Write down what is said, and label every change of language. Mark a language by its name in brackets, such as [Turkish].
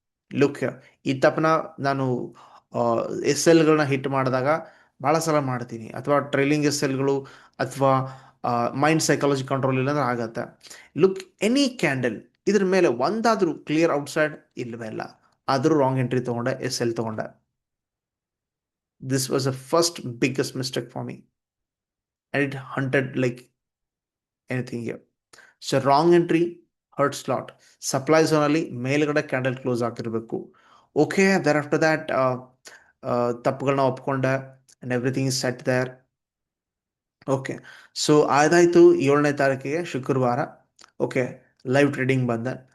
[Kannada] Look, ಈ ತಪ್ಪನ ನಾನು S ಎಲ್ಗಳನ್ನ hit ಮಾಡಿದಾಗ ಭಾಳ ಸಲ ಮಾಡ್ತೀನಿ, ಅಥವಾ ಟ್ರೈಲಿಂಗ್ ಎಸ್ ಎಲ್ಗಳು ಅಥವಾ ಮೈಂಡ್ ಸೈಕಾಲಜಿ ಕಂಟ್ರೋಲ್ ಇಲ್ಲಾಂದ್ರೆ ಆಗತ್ತೆ. ಲುಕ್, ಎನಿ ಕ್ಯಾಂಡಲ್ ಇದ್ರ ಮೇಲೆ ಒಂದಾದರೂ ಕ್ಲಿಯರ್ ಔಟ್ಸೈಡ್ ಇಲ್ಲವೇ ಇಲ್ಲ, ಆದರೂ ರಾಂಗ್ ಎಂಟ್ರಿ ತೊಗೊಂಡೆ, ಎಸ್ ಎಲ್ ತೊಗೊಂಡೆ. [English] This was the first biggest mistake for me, and it hunted like anything here. So wrong entry hurts lot. [Kannada] Supply zone ಅಲ್ಲಿ ಮೇಲ್ಗಡೆ ಕ್ಯಾಂಡಲ್ ಕ್ಲೋಸ್ ಆಗಿರಬೇಕು. Okay, [English] there after that [Kannada] ತಪ್ಪುಗಳನ್ನ ಒಪ್ಕೊಂಡೆ, [English] And everything is set there. [Kannada] Okay. So ಅದಾಯಿತು 7ನೇ ತಾರೀಕಿಗೆ ಶುಕ್ರವಾರ. Okay, live trading ಬಂದೆ.